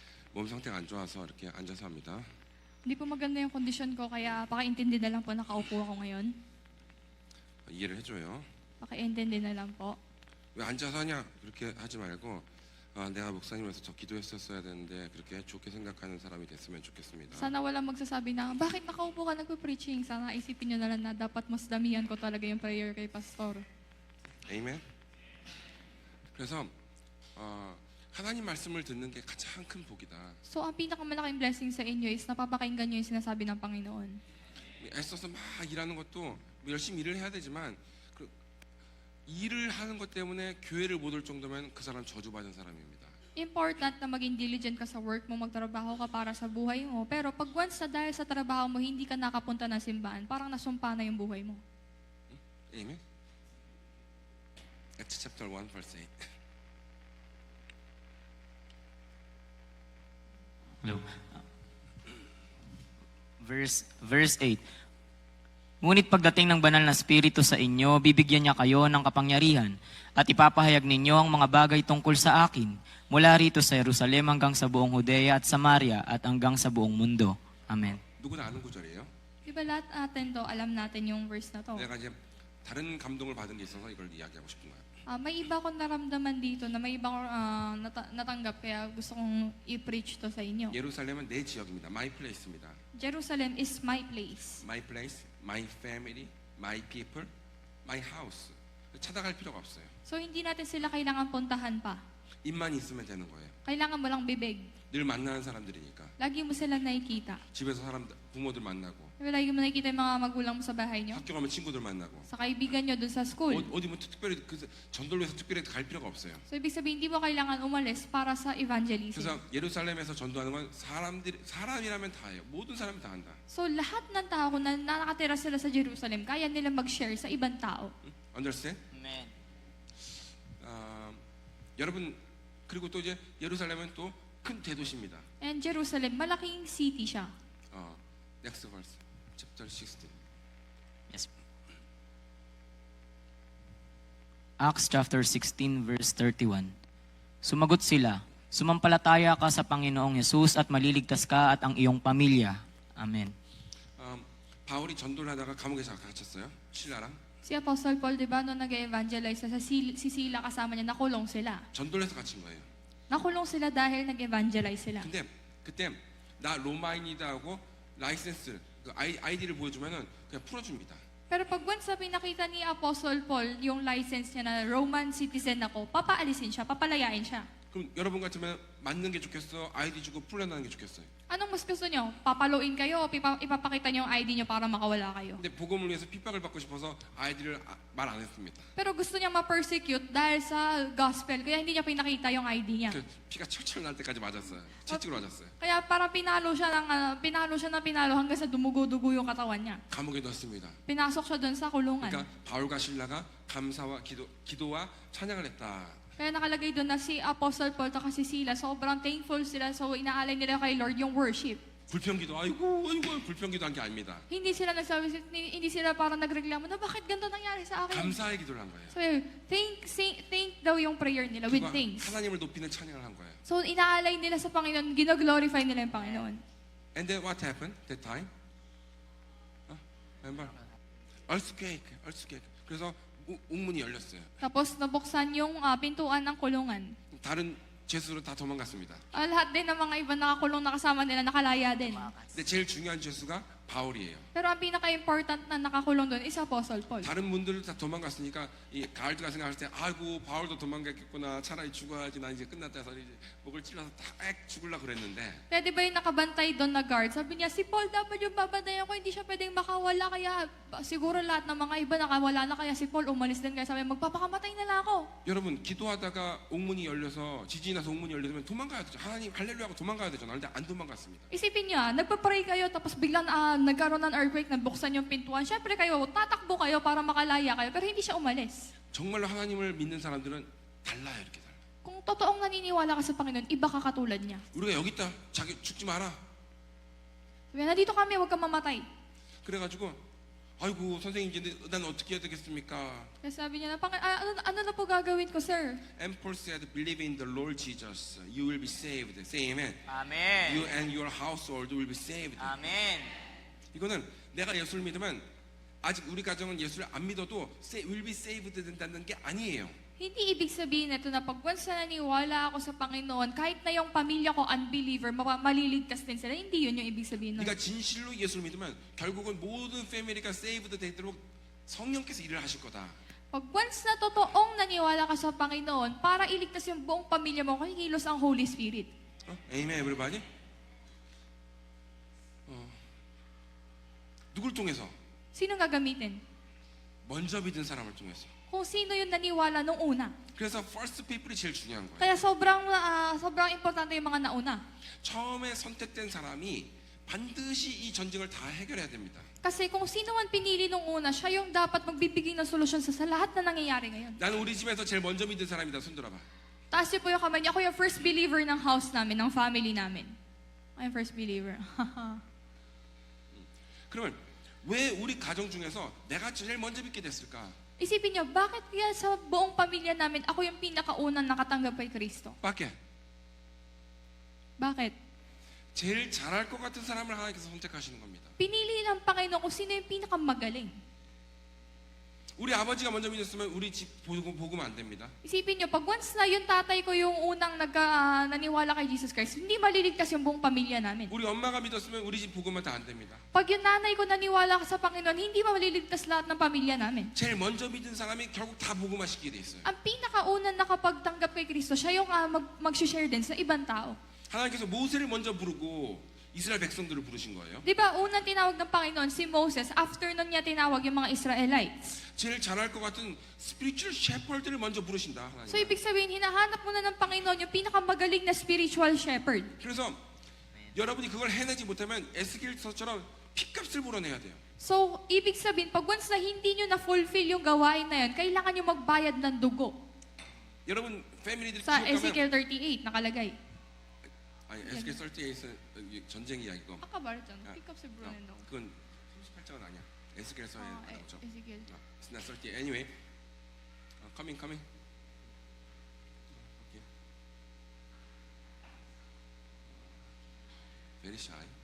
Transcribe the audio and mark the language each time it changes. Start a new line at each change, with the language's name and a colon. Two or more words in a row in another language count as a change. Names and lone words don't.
Korean: 몸 상태가 안 좋아서 이렇게 앉아서 합니다.
Filipino: Hindi po maganda yung kondisyon ko, kaya pakiintindi na lang po nakaupo ako ngayon.
Korean: 이해를 해줘요.
Filipino: Pakiintindi na lang po.
Korean: 왜 앉아서 하냐 그렇게 하지 말고 내가 목사님으로서 저 기도했었어야 되는데 그렇게 좋게 생각하는 사람이 됐으면 좋겠습니다.
Filipino: Sana walang magsasabi na, bakit nakaupo ka nagpo-preaching? Sana isipin nyo na lang na dapat mas damihan ko talaga yung prayer kay pastor.
Korean: 아멘. 그래서 하나님 말씀을 듣는 게 가장 큰 복이다.
Filipino: So, ang pinakamalaking blessing sa inyo is napapakinggan nyo yung sinasabi ng Panginoon.
Korean: 애써서 막 일하는 것도 열심히 일을 해야 되지만 일을 하는 것 때문에 교회를 못 올 정도면 그 사람 저주받은 사람입니다.
Filipino: Important na maging diligent ka sa work mo, magtrabaho ka para sa buhay mo. Pero pag once na dahil sa trabaho mo, hindi ka nakapunta ng simbahan, parang nasumpa na yung buhay mo.
English: Amen. Acts chapter 1 verse 8. Hello. Verse 8.
Filipino: Ngunit pagdating ng banal na Espiritu sa inyo, bibigyan niya kayo ng kapangyarihan at ipapahayag ninyo ang mga bagay tungkol sa akin mula rito sa Jerusalem hanggang sa buong Judea at Samaria at hanggang sa buong mundo.
English: Amen.
Korean: 누구나 아는 구절이에요.
Filipino: Diba lahat natin to, alam natin yung verse na to.
Korean: 내가 이제 다른 감동을 받은 게 있어서 이걸 이야기하고 싶은 거야.
Filipino: May iba akong naramdaman dito na may iba akong natanggap, kaya gusto kong i-preach to sa inyo.
Korean: 예루살렘은 내 지역입니다.
English: My place입니다. Jerusalem is my place. My place, my family, my people, my house.
Korean: 찾아갈 필요가 없어요.
Filipino: So hindi natin sila kailangan puntahan pa.
Korean: 입만 있으면 되는 거예요.
Filipino: Kailangan mo lang bibig.
Korean: 늘 만나는 사람들이니까.
Filipino: Lagi mo sila nakikita.
Korean: 집에서 부모들 만나고,
Filipino: Lagi mo nakikita yung mga magulang mo sa bahay nyo.
Korean: 학교 가면 친구들 만나고.
Filipino: Sa kaibigan nyo dun sa school.
Korean: 어디 뭐 특별히 전도를 위해서 특별히 갈 필요가 없어요.
Filipino: So ibig sabihin, hindi mo kailangan umalis para sa evangelism.
Korean: 그래서 예루살렘에서 전도하는 건 사람이라면 다 해요. 모든 사람이 다 한다.
Filipino: So lahat ng tao na nakatira sila sa Jerusalem, kaya nila mag-share sa ibang tao.
English: Understand? Amen.
Korean: 여러분, 그리고 또 이제 예루살렘은 또 큰 대도시입니다.
Filipino: And Jerusalem, malaking city siya.
English: Next verse, chapter 16. Yes. Acts chapter 16 verse 31.
Filipino: Sumagot sila, sumampalataya ka sa Panginoong Yesus at maliligtas ka at ang iyong pamilya.
English: Amen.
Korean: 바울이 전도를 하다가 감옥에 갇혔어요. 신라랑.
Filipino: Si Apostle Paul, di ba, nung nag-evangelize si Sila kasama niya, nakulong sila.
Korean: 전도를 해서 갇힌 거예요.
Filipino: Nakulong sila dahil nag-evangelize sila.
Korean: 근데 그때 나 로마인이다 하고 라이센스 그 아이디를 보여주면은 그냥 풀어줍니다.
Filipino: Pero pag once na pinakita ni Apostle Paul yung license niya na Roman citizen ako, papaalisin siya, papalayain siya.
Korean: 그럼 여러분 같으면 맞는 게 좋겠어? 아이디 주고 풀려나는 게 좋겠어요?
Filipino: Anong mas gusto nyo? Papaluin kayo o ipapakita nyo yung ID nyo para makawala kayo?
Korean: 근데 복음을 위해서 핍박을 받고 싶어서 아이디를 말 안 했습니다.
Filipino: Pero gusto niya ma-persecute dahil sa gospel, kaya hindi niya pinakita yung ID niya.
Korean: 그 피가 철철 날 때까지 맞았어요. 채찍으로 맞았어요.
Filipino: Kaya para pinalo siya hanggang sa dumugo-dugo yung katawan niya.
Korean: 감옥에 넣었습니다.
Filipino: Pinasok siya doon sa kulungan.
Korean: 그러니까 바울과 신라가 감사와 기도와 찬양을 했다.
Filipino: Kaya nakalagay doon na si Apostle Paul at si Sila, sobrang thankful sila, so inaalay nila kay Lord yung worship.
Korean: 불평기도 아이고 불평기도 한 게 아닙니다.
Filipino: Hindi sila nagsabi, hindi sila parang nagreklamo na bakit ganito nangyari sa akin.
Korean: 감사의 기도를 한 거예요.
Filipino: So thank daw yung prayer nila with
Korean: 그가
English: thanks.
Korean: 하나님을 높이는 찬양을 한 거예요.
Filipino: So inaalay nila sa Panginoon, gino-glorify nila yung Panginoon.
English: And then what happened that time? Remember? Earthquake.
Korean: 그래서 옥문이 열렸어요.
Filipino: Tapos nabuksan yung pintuan ng kulungan.
Korean: 다른 죄수는 다 도망갔습니다.
Filipino: Lahat din ng mga iba nakakulong na kasama nila nakalaya din.
Korean: 근데 제일 중요한 죄수가 바울이에요.
Filipino: Pero ang pinaka-important na nakakulong doon is Apostle Paul.
Korean: 다른 분들은 다 도망갔으니까 이 가을드가 생각할 때 아이고 바울도 도망갔겠구나 차라리 죽어야지 나 이제 끝났다 해서 이제 목을 찔러서 딱 죽으려고 그랬는데
Filipino: Kaya di ba yung nakabantay doon na guard, sabi niya, si Paul dapat yung babantayan ko, hindi siya pwedeng makawala, kaya siguro lahat ng mga iba nakawala na, kaya si Paul umalis din, kaya sabi, magpapakamatay na lang ako.
Korean: 여러분 기도하다가 옥문이 열려서 지진이 나서 옥문이 열리면 도망가야 되죠. 하나님 할렐루야하고 도망가야 되잖아요. 근데 안 도망갔습니다.
Filipino: Isipin niyo, nagpa-pray kayo, tapos biglang nagkaroon ng earthquake, nabuksan yung pintuan. Siyempre kayo, tatakbo kayo para makalaya kayo, pero hindi siya umalis.
Korean: 정말로 하나님을 믿는 사람들은 달라요. 이렇게 달라.
Filipino: Kung totoong naniniwala ka sa Panginoon, iba ka katulad niya.
Korean: 우리가 여기 있다. 자기 죽지 마라.
Filipino: Sabi, nandito kami, huwag kang mamatay.
Korean: 그래가지고 아이고 선생님 이제 난 어떻게 해야 되겠습니까?
Filipino: Kaya sabi niya, ano na po gagawin ko, sir?
English: And Paul said, believe in the Lord Jesus, you will be saved. Say amen. Amen. You and your household will be saved. Amen.
Korean: 이거는 내가 예수를 믿으면 아직 우리 가정은 예수를 안 믿어도
English: will be saved
Korean: 된다는 게 아니에요.
Filipino: Hindi ibig sabihin nito na pag once na naniwala ako sa Panginoon, kahit na yung pamilya ko unbeliever, maliligtas din sila. Hindi yun yung ibig sabihin nun.
Korean: 네가 진실로 예수를 믿으면 결국은 모든 패밀리가 saved 되도록 성령께서 일을 하실 거다.
Filipino: Pag once na totoong naniwala ka sa Panginoon, para iligtas yung buong pamilya mo, kikilos ang Holy Spirit.
English: Amen, everybody.
Korean: 누굴 통해서?
Filipino: Sino gagamitin?
Korean: 먼저 믿은 사람을 통해서.
Filipino: Kung sino yung naniwala nung una.
Korean: 그래서
English: first people
Korean: 이 제일 중요한 거예요.
Filipino: Kaya sobrang importante yung mga nauna.
Korean: 처음에 선택된 사람이 반드시 이 전쟁을 다 해결해야 됩니다.
Filipino: Kasi kung sino man pinili nung una, siya yung dapat magbibigay ng solusyon sa lahat na nangyayari ngayon.
Korean: 나는 우리 집에서 제일 먼저 믿은 사람이다. 손 들어봐.
Filipino: Taas niyo po yung kamay niyo. Ako yung
English: first believer
Filipino: ng house namin, ng family namin. Ako yung
English: first believer.
Korean: 그러면 왜 우리 가정 중에서 내가 제일 먼저 믿게 됐을까?
Filipino: Isipin niyo, bakit kaya sa buong pamilya namin, ako yung pinakaunang nakatanggap kay Kristo?
Korean: 밖에
Filipino: Bakit?
Korean: 제일 잘할 것 같은 사람을 하나님께서 선택하시는 겁니다.
Filipino: Pinili ng Panginoon kung sino yung pinakamagaling.
Korean: 우리 아버지가 먼저 믿었으면 우리 집 복음 안 됩니다.
Filipino: Isipin niyo, pag once na yung tatay ko yung unang naniwala kay Jesus Christ, hindi maliligtas yung buong pamilya namin.
Korean: 우리 엄마가 믿었으면 우리 집 복음은 다 안 됩니다.
Filipino: Pag yung nanay ko naniwala sa Panginoon, hindi maliligtas lahat ng pamilya namin.
Korean: 제일 먼저 믿은 사람이 결국 다 복음화 시키게 돼 있어요.
Filipino: Ang pinakaunang nakapagtanggap kay Kristo, siya yung mag-share din sa ibang tao.
Korean: 하나님께서 모세를 먼저 부르고 이스라엘 백성들을 부르신 거예요.
Filipino: Di ba, unang tinawag ng Panginoon si Moses, after nun niya tinawag yung mga Israelites.
Korean: 제일 잘할 것 같은
English: spiritual shepherd
Korean: 를 먼저 부르신다. 하나님.
Filipino: So, ibig sabihin, hinahanap muna ng Panginoon yung pinakamagaling na
English: spiritual shepherd.
Korean: 그래서 여러분이 그걸 해내지 못하면 에스겔서처럼 핏값을 물어내야 돼요.
Filipino: So, ibig sabihin, pag once na hindi nyo na-fulfill yung gawain na yun, kailangan nyo magbayad ng dugo.
Korean: 여러분 패밀리들이
Filipino: Sa
Korean: 지옥 가면
Filipino: Ezekiel 38, nakalagay.
Korean: 아니 에스겔 38은 전쟁 이야기고. 아까 말했잖아. 야,
English: Pick up
Filipino: sa Brunel.
Korean: 그건 38장은 아니야. 에스겔서에 나오죠.
English: Ezekiel. It's not 38. Anyway, coming. Okay. Very shy.